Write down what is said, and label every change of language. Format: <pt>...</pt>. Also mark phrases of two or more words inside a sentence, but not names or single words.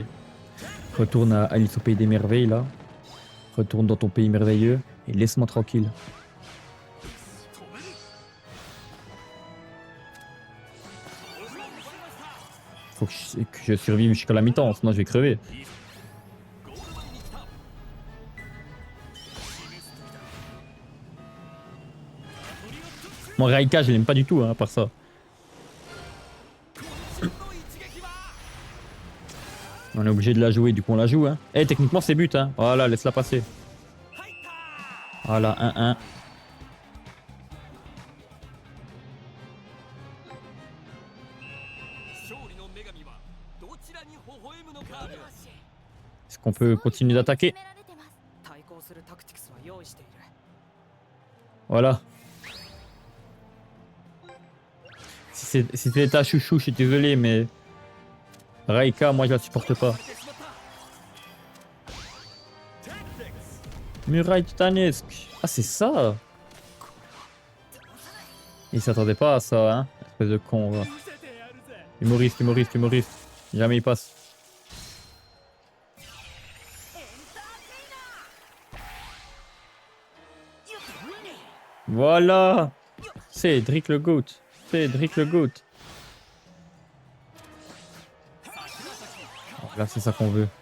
<fr>Retourne à Alice au pays des merveilles, là. Retourne dans ton pays merveilleux et laisse-moi tranquille. Faut que je survive jusqu'à la mi-temps, sinon je vais crever.</fr> <ja>ゴール前に来た</ja> <fr>Mon Raika, je l'aime pas du tout, hein, à part ça.</fr> <ja>この一撃は</ja> <fr>On est obligé de la jouer, du coup on la joue. Hein. Eh, techniquement c'est but. Hein. Voilà, laisse-la passer.</fr> <ja>入った</ja> <fr>Voilà, 1-1.</fr> <ja>勝利の女神はどちらに微笑むのか</ja> <fr>Est-ce qu'on peut continuer d'attaquer?</fr> <ja>対抗するタクティクスは用意している。</ja> <fr>Voilà. Si c'était ta chouchou, je suis désolé, mais... Raika, moi je la supporte pas.</fr> <ja>てしまった</ja> <fr>Muraille titanesque. Ah, c'est ça. Il s'attendait pas à ça, hein. Espèce de con, va.</fr> <ja>見せてやるぜ</ja> <fr>Humoriste, humoriste, humoriste. Jamais il passe. Voilà. Cédric le GOAT. Cédric le GOAT. Là, c'est ça qu'on veut.</fr>